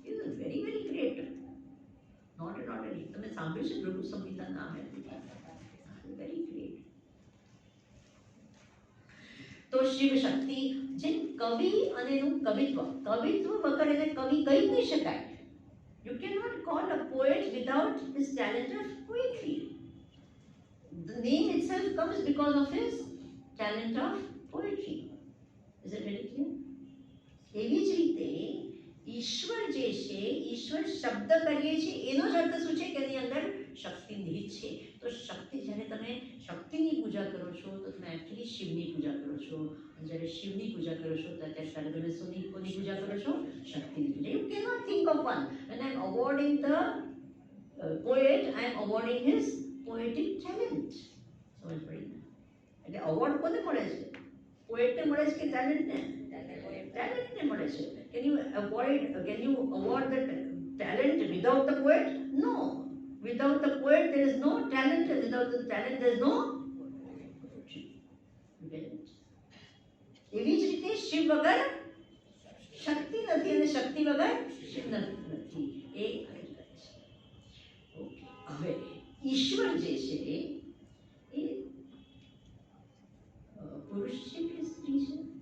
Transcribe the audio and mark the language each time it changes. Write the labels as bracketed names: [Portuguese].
[English] It is very very great. Not an ordinary. [Gujarati] તમે સાંભળ્યું છે ભૃગુ સંહિતા નામ? [English] Very great. [Gujarati] તો શિવ શક્તિ જે કવિ અને એનું કવિત્વ વગર એને કવિ કહી નહીં શકાય. [English] You cannot call a poet without his talent of poetry. The name itself comes because of his talent of poetry. Is it very clear? [Gujarati] એવી જ રીતે ઈશ્વર જે છે, ઈશ્વર શબ્દ કરીએ છીએ એનો જ અર્થ શું છે કે એની અંદર શક્તિ નિહિત છે. તો શક્તિ, જ્યારે તમે શક્તિની પૂજા કરો છો તો તમે એકચ્યુઅલી શિવની પૂજા કરો છો. અને જ્યારે શિવની પૂજા કરો છો ત્યારે તમે કોની પૂજા કરો છો? શક્તિની પૂજા. [English] You cannot think of one. When I am awarding the poet, I am awarding his poetic talent. [Gujarati] સમજ પડી ને? એટલે અવોર્ડ કોને મળે છે? પોએટને મળે છે કે ટેલેન્ટને? ટેલેન્ટને મળે છે. [English] Can you award the talent without the poet? No. Without the poet there is no talent, and without the talent there is no poetry. [Gujarati] એવી જ રીતે શિવ વગર શક્તિ નથી, અને શક્તિ વગર શિવ નથી. એ ઓકે. હવે ઈશ્વર જે છે એ પુરુષ છે કે સ્ત્રી છે?